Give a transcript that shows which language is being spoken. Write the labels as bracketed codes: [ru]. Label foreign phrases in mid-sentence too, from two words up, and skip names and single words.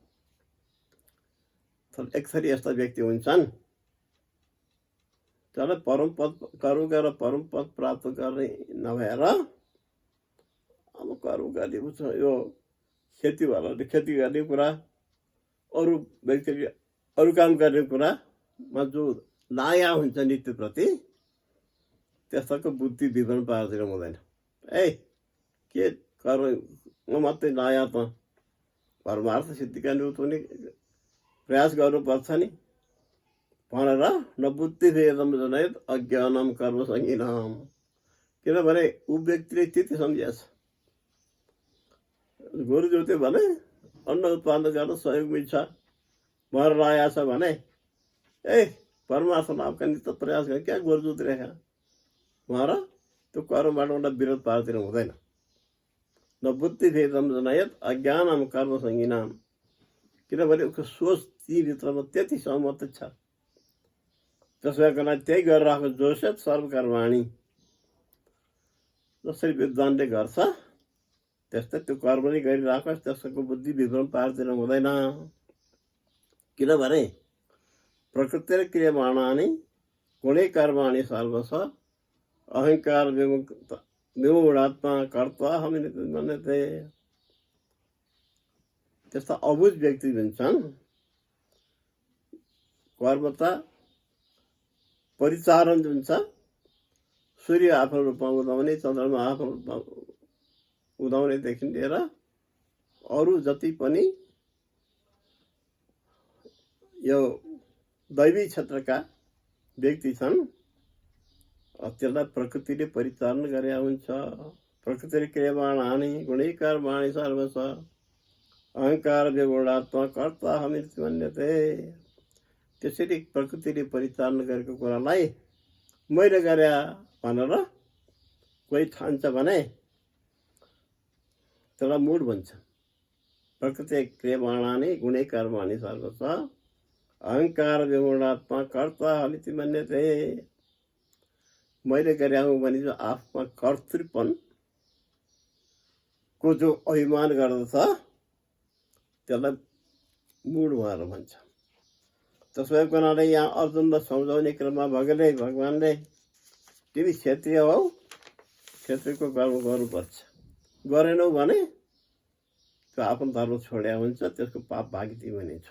[ne] तर एक थरी यस्ता व्यक्ति हुन्छन् जसलाई परमपद कर्म गरेर परमपद प्राप्त गर्ने नभएर अब कर्म गर्ने यो खेतीवालाले खेती गर्ने कुरा, अरू व्यक्तिले अरू काम गर्ने कुरामा जो लाया हुन्छ नित्यप्रति, त्यस्ताको बुद्धि विवरण पार्दैन हुँदैन। के कर्म मात्रै लाया त परमार्थ सिद्धिका निमित्त पनि प्रयास गर्नुपर्छ नि भनेर [sa] नबुद्धि भेदम जनयत अज्ञानम कर्म सङ्गीनम। [ne] किनभने ऊ व्यक्तिले त्यति सम्झिएछ, गोरु जोत्यो भने अन्न उत्पादन गर्न सहयोग मिल्छ भनेर लाया छ भने परमार्थ लाभका निमित्त प्रयास गर, क्या गोरु जोतिरहेका भनेर त्यो कर्मबाट उसलाई विरोध पार्दैन हुँदैन। [sa] न बुद्धि भेदम जनयत अज्ञानम कर्म सङ्गीनम। [ne] किनभने उसको सोच ती भित्रमा त्यति सहमत छ। त्यसैको लागि त्यही गरिरहेको [sa] जोसेत सर्वकर्माणी। [ne] जसरी विद्वानले गर्छ त्यस्तै त्यो कर्म नै गरिरहेको, त्यसको बुद्धि विभ्रम पार्दैन हुँदैन। [sa] किनभने प्रकृति क्रियमाणानि गुणै कर्माणि सर्वश अहङ्कार विमूढात्मा कर्ता हामी मन्यते। [ne] त्यस्ता अबुझ व्यक्ति हुन्छन्, कर्म त परिचालन जुन छ, सूर्य आफ्नो रूपमा उदाउने, चन्द्रमा आफ्नो रूपमा उदाउनेदेखि लिएर अरू जति पनि यो दैवी क्षेत्रका व्यक्ति छन् त्यसलाई प्रकृतिले परिचालन गरे हुन्छ। [sa] प्रकृतिले क्रियमाणानि गुणै कर्माणि सर्वश अहङ्कार विगुणात्मा कर्ता हमिति मन्यते। [ne] त्यसरी प्रकृतिले परिचालन गरेको कुरालाई मैले गरे भनेर कोही ठान्छ भने त्यसलाई मूढ भन्छ। [sa] प्रकृति क्रियमाणानि गुणै कर्माणि सर्वश अहङ्कार विगुणात्मा कर्ता हमिति मन्यते। [ne] मैले गरे हुँ भने जो आफूमा कर्तृपन को जो अभिमान गर्दछ त्यसलाई मूढ उहाँहरू भन्छ। त्यसो हुनाले यहाँ अर्जुनलाई सम्झाउने क्रममा भगवानले तिमी क्षत्रिय हौ, क्षत्रियको कर्म गर्नुपर्छ, गरेनौ भने त्यो आफ्नो धर्म छोड्या हुन्छ, त्यसको पाप भागी तिमी छौ।